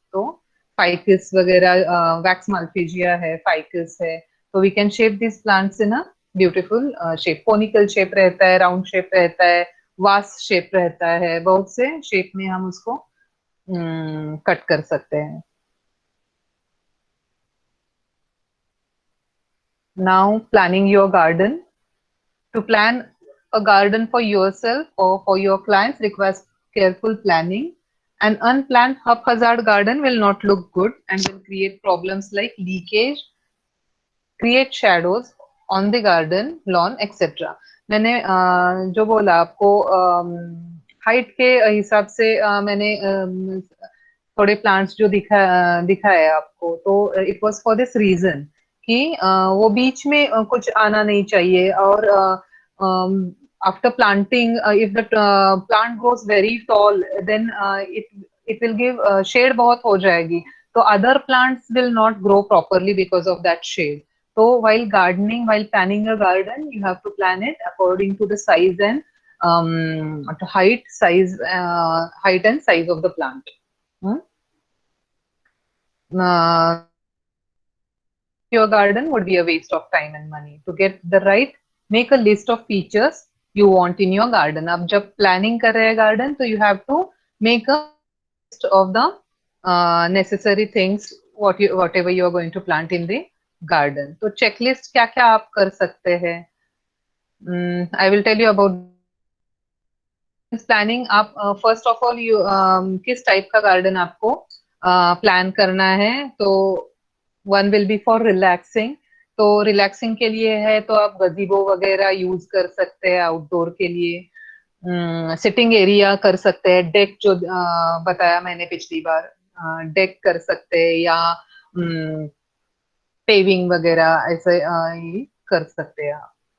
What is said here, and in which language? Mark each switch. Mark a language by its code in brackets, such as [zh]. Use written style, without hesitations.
[hi] तो फाइकस वगैरह, वैक्स माल्फिजिया है, फाइकस है, तो [en] We can shape this plants in a beautiful shape. [hi] Conical shape रहता है, राउंड शेप रहता है, वास शेप रहता है, बहुत से शेप में हम उसको कट कर सकते हैं। [en] Now planning your garden. [hi] To [en] Plan a garden for yourself or for your clients requires careful planning. An unplanned haphazard garden will not look good and will create problems like leakage, create shadows on the garden, lawn, etc. [hi] मैंने जो बोला आपको height के हिसाब से मैंने थोड़े plants जो दिखाए आपको, तो [en] it was for this reason [hi] कि वो बीच में कुछ आना नहीं चाहिए। [en] और after planting, if the plant grows very tall, then it will give shade [hi] बहुत हो जाएगी, [en] तो other plants will not grow properly because of that shade. So while gardening, while planning a garden, you have to plan it according to the size and height and size of the plant. Your garden would be a waste of time and money. To get the right, make a list of features you want in your garden. [hi] अब जब [en] planning [hi] कर रहे हैं [en] garden, तो you have to make a list of the necessary things whatever you are going to plant in the garden. [hi] तो checklist क्या क्या आप कर सकते हैं? [en] I will tell you about planning. [hi] आप [en] first of all [hi] किस type का garden आपको plan करना है? तो [en] one will be for relaxing. [hi] तो रिलैक्सिंग के लिए है तो आप गजीबो वगैरह यूज कर सकते हैं आउटडोर के लिए। सिटिंग एरिया कर सकते हैं, डेक जो बताया मैंने पिछली बार, डेक कर सकते हैं, या पेविंग वगैरह ऐसे कर सकते हैं आप।